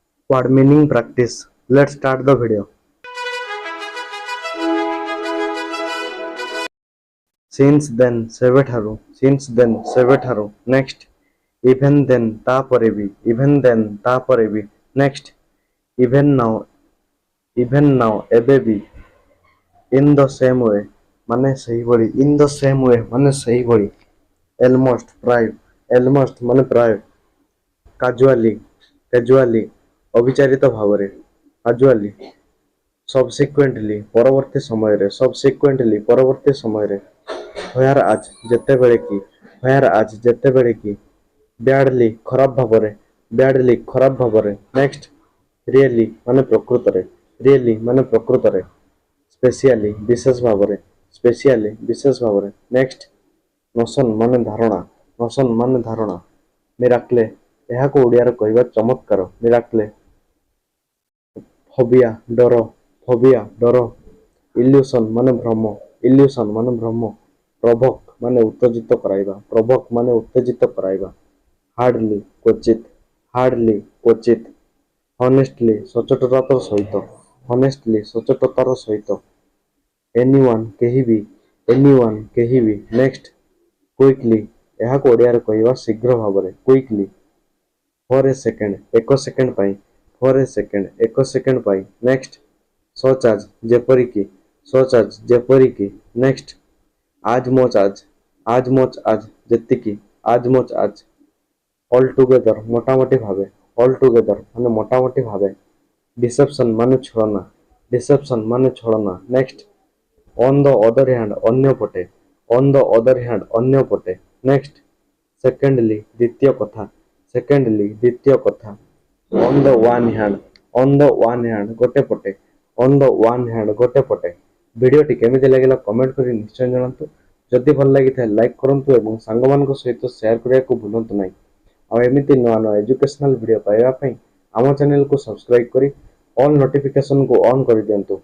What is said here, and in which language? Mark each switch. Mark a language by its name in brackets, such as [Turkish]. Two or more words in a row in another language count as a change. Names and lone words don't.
[English] Word meaning practice. Let's start the video. Since then, ସେବେଠାରୁ next. Even then, [Odia] ତାପରେ ବି ତାପରେ ବି next. [English] Even now [Odia] ଏବେ ବି [English] in the same way [Odia] ମାନେ ସେହିଭଳି [English] almost [Odia] ମାନେ ପ୍ରାୟ [English] casually [Odia] ଅବିଚାରିତ ଭାବରେ subsequently ପରବର୍ତ୍ତୀ ସମୟରେ whereas ଯେତେବେଳେ କି badly ଖରାପ ଭାବରେ [English] next really [Odia] ମାନେ ପ୍ରକୃତରେ specially ବିଶେଷ ଭାବରେ [English] next notion [Odia] ମାନେ ଧାରଣା miracle ଏହାକୁ ଓଡ଼ିଆରେ କହିବା ଚମତ୍କାର miracle phobia ଡର illusion ମାନେ ଭ୍ରମ provoke ମାନେ ଉତ୍ତେଜିତ କରାଇବା hardly କ୍ୱଚିତ honestly ସଚ୍ଚୋଟତାର ସହିତ anyone କେହି ବି [English] next quickly [Odia] ଏହାକୁ ଓଡ଼ିଆରେ କହିବା ଶୀଘ୍ର ଭାବରେ [English] quickly for a second [Odia] ଏକ ସେକେଣ୍ଡ ପାଇଁ [English] next such as ଯେପରିକି next as much as ଯେତିକି as much as altogether [Odia] ମୋଟାମୋଟି ଭାବେ [English] deception [Odia] ମାନେ ଛଳନା [English] next on the other hand [Odia] ଅନ୍ୟପଟେ [English] next secondly [Odia] ଦ୍ୱିତୀୟ କଥା [English] on the one hand [Odia] ଗୋଟେ ପଟେ ଭିଡ଼ିଓଟି କେମିତି ଲାଗିଲା କମେଣ୍ଟ କରି ନିଶ୍ଚୟ ଜଣାନ୍ତୁ ଯଦି ଭଲ ଲାଗିଥାଏ ଲାଇକ୍ କରନ୍ତୁ ଏବଂ ସାଙ୍ଗମାନଙ୍କ ସହିତ ସେୟାର କରିବାକୁ ଭୁଲନ୍ତୁ ନାହିଁ ଆଉ ଏମିତି ନୂଆ [English] educational video [Odia] ପାଇବା ପାଇଁ ଆମ ଚ୍ୟାନେଲକୁ ସବସ୍କ୍ରାଇବ କରି ଅଲ୍ ନୋଟିଫିକେସନକୁ ଅନ୍ କରିଦିଅନ୍ତୁ।